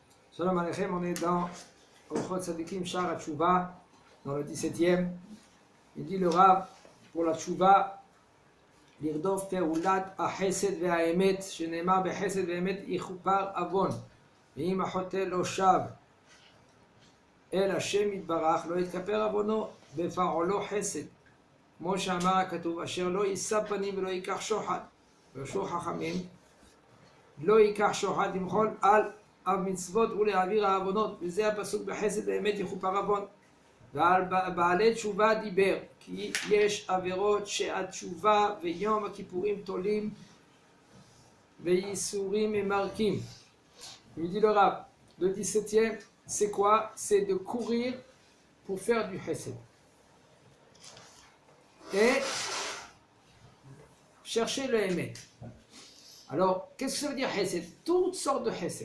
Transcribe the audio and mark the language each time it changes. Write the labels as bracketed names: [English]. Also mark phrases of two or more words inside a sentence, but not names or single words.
[Hebrew] שלום עליכם, [French] on est dans Orchot Tzadikim Shar HaTshuva, dans le 17e. Il dit le Rav, pour la Tshuva, [Hebrew] לרדוף פעולת החסד והאמת, שנאמר בחסד והאמת יכופר עוון, ואם החוטא לא שב, אל השם יתברך, לא יתכפר עוונו, בפעולו חסד, כמו שאמר הכתוב, אשר לא יישא פנים ולא ייקח שוחד, ושור חכמים, לא ייקח שוחד למחול על המצוות ולהעביר העוונות, וזה הפסוק בחסד באמת יכופר עוון. ועל בעלי תשובה דיבר, כי יש עבירות שהתשובה ויום הכיפורים תולים וייסורים ממרקים. [French] Il dit le Rav, le 17e, c'est quoi? C'est de courir pour faire du chesed. Et chercher le émet. Alors, qu'est-ce que ça veut dire chesed? Toutes sortes de chesed.